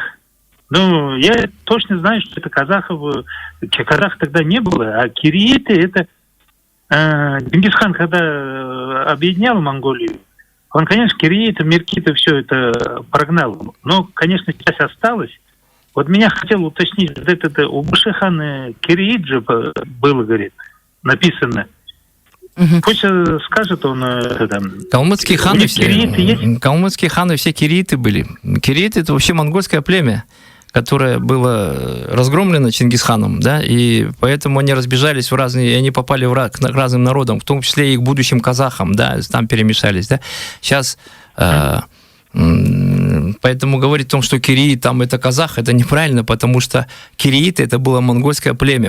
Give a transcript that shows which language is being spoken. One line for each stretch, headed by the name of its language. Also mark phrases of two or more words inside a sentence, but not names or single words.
Russian: Ну, я точно знаю, что это казахов тогда не было, а кириты это Чингисхан, когда объединял Монголию, он, конечно, кириты, меркиты, все это прогнал. Но, конечно, часть осталась. Вот меня хотел уточнить, вот это у Башихана кирит же было, говорит. написано. Пусть скажет он... Калмыцкие ханы кирииты есть? Калмыцкие ханы все кирииты были. Кирииты — это вообще монгольское племя, которое было разгромлено Чингисханом, да, и поэтому они разбежались в разные, и они попали к разным народам, в том числе и к будущим казахам, да, там перемешались, да. Сейчас поэтому говорить о том, что кириит там это казах, это неправильно, потому что кирииты — это было монгольское племя.